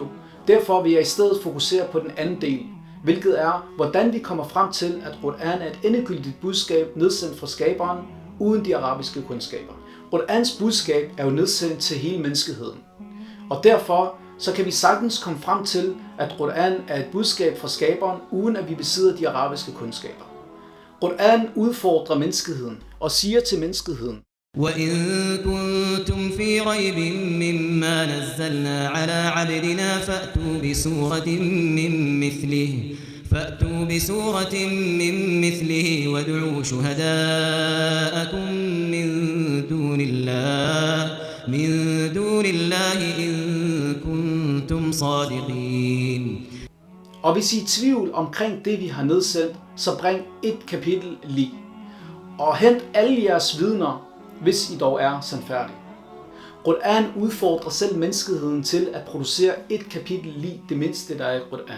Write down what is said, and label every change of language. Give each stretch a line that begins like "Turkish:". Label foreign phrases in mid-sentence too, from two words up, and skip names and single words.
Danish: Derfor vil jeg i stedet fokusere på den anden del, hvilket er, hvordan vi kommer frem til, at Koran er et endegyldigt budskab nedsendt fra skaberen, uden de arabiske kundskaber. Korans budskab er jo nedsendt til hele menneskeheden. Og derfor så kan vi sagtens komme frem til, at Koran er et budskab fra skaberen, uden at vi besidder de arabiske kundskaber. Koran udfordrer menneskeheden og siger til menneskeheden:
Arabic: وَإِن كُنتُمْ فِي رَيْبٍ مِّمَّا نَزَّلْنَا عَلَىٰ عَبْدِنَا فَأْتُوا بِسُورَةٍ مِّن مِّثْلِهِ وَادْعُوا شُهَدَاءَكُم مِّن دُونِ اللَّهِ إِن كُنتُمْ صَادِقِينَ.
Danish: Og hvis I er i tvivl omkring det, vi har nedsendt, så bring et kapitel lig. Og hent alle jeres vidner, hvis I dog er sandfærdige. Koran udfordrer selv menneskeheden til at producere et kapitel lig det mindste, der er i Koran.